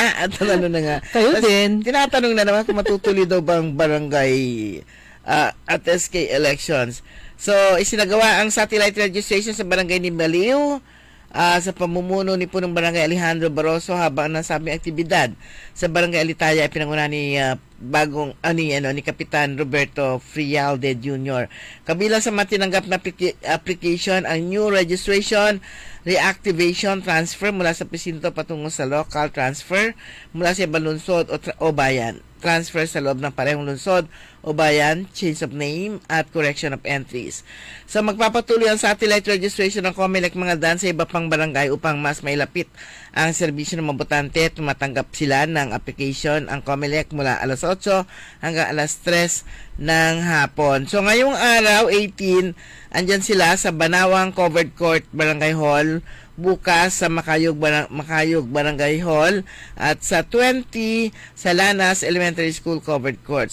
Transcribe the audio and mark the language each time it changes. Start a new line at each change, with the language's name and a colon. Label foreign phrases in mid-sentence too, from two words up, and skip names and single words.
Filipino: At na nga. Kayo din. Tinatanong na naman kung matutuloy daw bang barangay at SK elections. So, isinagawa ang
English: satellite registration
Filipino: sa barangay ni Baliw sa pamumuno ni Punong Barangay Alejandro Barroso habang nasabing aktibidad sa Barangay Alitaya ay pinanguna ni ni Kapitan Roberto Frialde Jr. Kabilang sa matinanggap na application ang
English: new registration,
Filipino: reactivation, transfer mula sa presinto patungo sa
English: local transfer
Filipino: mula sa ibang lungsod o bayan, transfer sa loob ng parehong lungsod o bayan,
English: change of name at correction of entries. So magpapatuloy ang satellite registration ng COMELEC mga dan sa iba pang barangay upang mas mailapit ang serbisyo ng mga botante. Tumatanggap sila ng application ang COMELEC mula alas 8 hanggang alas 3 ng hapon. So ngayong araw 18, andyan sila sa Banawang Covered Court Barangay Hall, bukas sa Makayog Barangay Hall at sa 20 sa Lanas Elementary School Covered Court.